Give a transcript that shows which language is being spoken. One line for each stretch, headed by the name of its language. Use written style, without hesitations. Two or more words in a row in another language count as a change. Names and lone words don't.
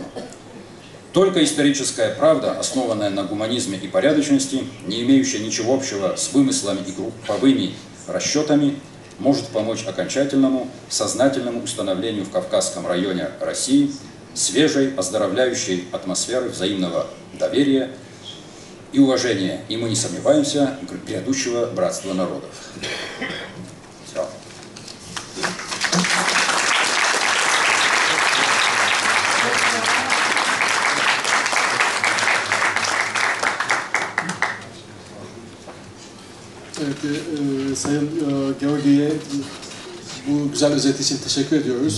Russian: Только историческая правда, основанная на гуманизме и порядочности, не имеющая ничего общего с вымыслами и групповыми расчетами, может помочь окончательному, сознательному установлению в Кавказском районе России свежей, оздоровляющей атмосферы взаимного доверия и уважения, и мы не сомневаемся, грядущего братства народов. Все.
Turkish: Evet, Sayın Georgi'ye bu güzel özet için teşekkür ediyoruz.